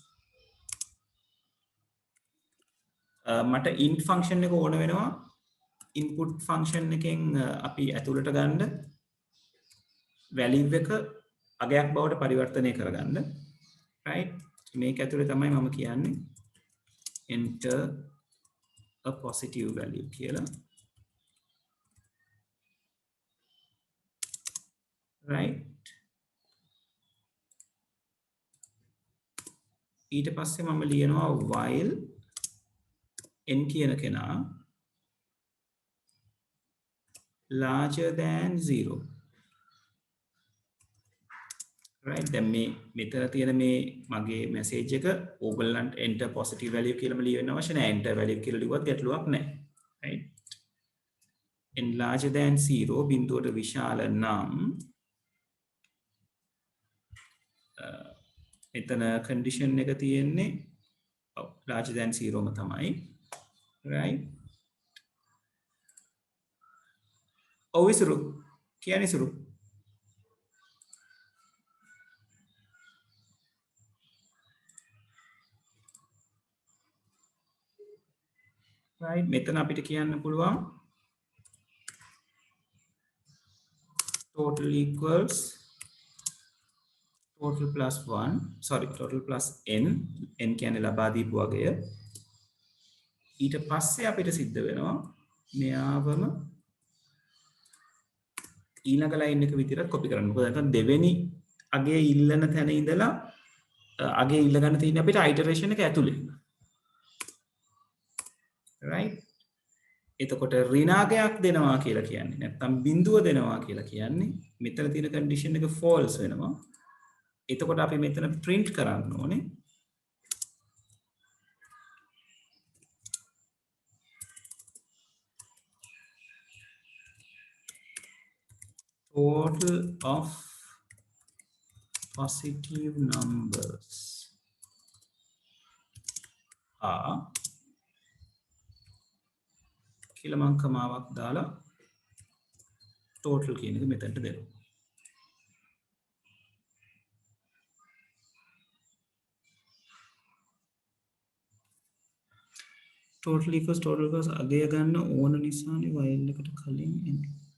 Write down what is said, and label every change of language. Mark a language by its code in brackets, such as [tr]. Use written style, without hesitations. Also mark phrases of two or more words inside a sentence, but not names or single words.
[si] මට [en] int function [si] එක ඕන වෙනවා. [en] input function [si] එකෙන් අපි ඇතුළට ගන්න value එක අගයක් බවට පරිවර්තනය කරගන්න. right? මේක ඇතුලේ තමයි මම කියන්නේ [en] enter a positive value [si] කියලා. right? ඊට පස්සේ මම ලියනවා [en] while n [si] කියන කෙනා [en] larger than 0. [si] right දැන් මේ මෙතන තියෙන මේ මගේ message එක ඕගොල්ලන්ට [en] enter positive value [si] කියලාම ලියන්න අවශ්‍ය නැහැ [en] enter value [si] කියලා ලිව්වත් ගැටලුවක් නැහැ [en] right n larger than 0 [si] බිඳුවට විශාල නම් මෙතන condition එක තියෙන්නේ [en] larger than 0 [si] ම තමයි right ඔව් ඉසුරු කියන්නේ ඉසුරු right මෙතන අපිට කියන්න පුළුවන් [en] total equals total plus 1 sorry total plus n [si] කියන්නේ ලබා දීපු වගය ඊට පස්සේ අපිට සිද්ධ වෙනවා මෙයාවම ඊළඟ ලයින් එක විතරක් කොපි කරන්න. මොකද නැත්නම් දෙවෙනි අගේ ඉල්ලන තැන ඉඳලා අගේ ඉල්ල ගන්න තියෙන්නේ අපිට iteration එක ඇතුලේ. right එතකොට ඍණාගයක් දෙනවා කියලා කියන්නේ නැත්නම් බිඳුව දෙනවා කියලා කියන්නේ මෙතන තියෙන condition එක false වෙනවා. එතකොට අපි මෙතන print කරන්න ඕනේ [en] total of positive numbers are [si] කියලා මං කමාවක් දාලා total කියන එක මෙතනට දෙනවා. [en] total equals [si] අගය ගන්න ඕන නිසානේ while එකට කලින් එන්නේ.